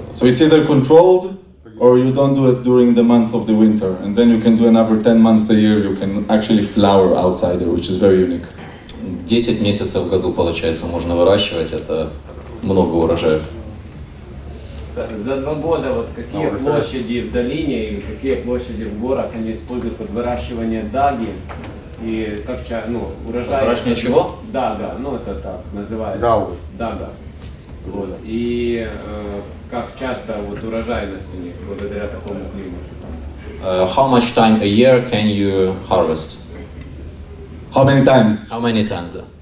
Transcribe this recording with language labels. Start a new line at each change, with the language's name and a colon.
English: so it's either controlled or you don't do it during the month of the winter, and then you can do another 10 months a year. You can actually flower outside there, which is very unique.
Russian: 10 месяцев в году, получается, можно выращивать, это много урожаев. За 2 года вот какие площади в долине и какие площади в горах они используют под выращивание даги и как урожай? Выращивание чего? Дага, это так называется. Дага. Вот. И как часто вот урожайность у них благодаря такому климату?
English: How much time a year can you harvest? How many times? How many times, да?